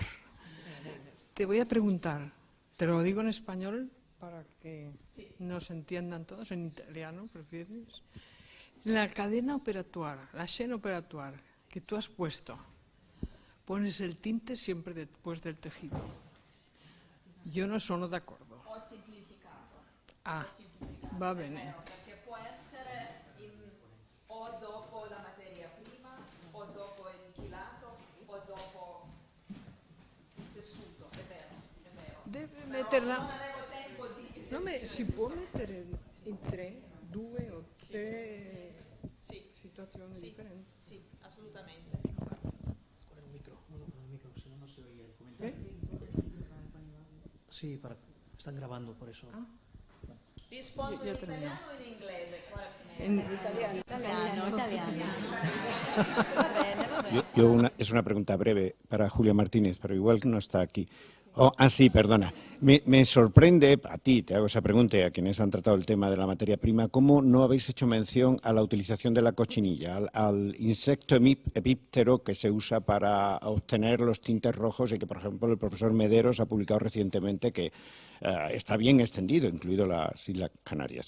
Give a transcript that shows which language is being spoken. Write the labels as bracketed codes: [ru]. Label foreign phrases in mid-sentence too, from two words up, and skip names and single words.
[es] Te voy a preguntar, te lo digo en español para que nos entiendan todos, en italiano, ¿prefieres? La cadena operatoire, [fr] la chaîne operatoire [es] que tú has puesto, pones el tinte siempre después del tejido. [it] Io non sono d'accordo. Ho semplificato. Ah, Ho semplificato, va è bene. vero, perché può essere o dopo la materia prima, o dopo il filato, o dopo il tessuto, è vero, è vero. Deve Però metterla. non avevo tempo di No, si esprimere può tutto. mettere in tre, due o tre Sì, situazioni sì, differenti. sì, assolutamente. [es] Con el micro, uno con el micro, si no, no se oye el comentario. Sí, están grabando, por eso. [it] Rispondo Io in termino. italiano o in inglese? Qual è meglio? In italiano. Italiano. Va bene, va bene. [es] Es una pregunta breve para Julia Martínez, pero igual que no está aquí. Sí, perdona. Me sorprende, a ti te hago esa pregunta y a quienes han tratado el tema de la materia prima, ¿cómo no habéis hecho mención a la utilización de la cochinilla, al insecto epíptero que se usa para obtener los tintes rojos y que, por ejemplo, el profesor Mederos ha publicado recientemente que está bien extendido, incluido las Islas Canarias?